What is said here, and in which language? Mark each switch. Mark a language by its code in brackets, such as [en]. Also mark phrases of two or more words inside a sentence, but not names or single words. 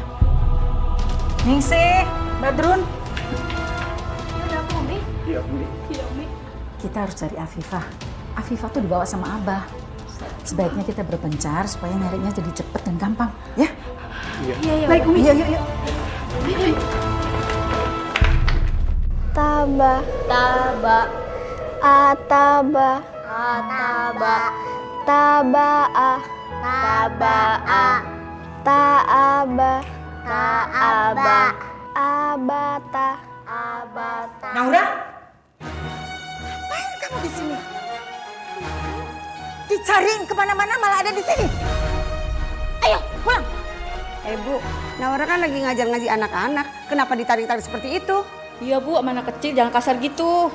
[id] Ningsih, Badrun, Ya udah, aku, Umi. Iya, Umi. Iya, Umi. kita harus cari Afifah. Afifah tuh dibawa sama Abah. Sebaiknya kita berpencar supaya nyarinya jadi cepet dan gampang, ya? Iya. Baik, Umi. Yuk, yuk, yuk. Taba, taba, ataba, ataba, tabaa, tabaa, taaba, taaba, abata, abata. Naura? Ngapain kamu di sini? Dicariin kemana-mana malah ada di sini. Ayo, pulang. Bu, Naura kan lagi ngajar-ngaji anak-anak. Kenapa ditarik-tarik seperti itu? Iya, Bu. Sama anak kecil jangan kasar gitu.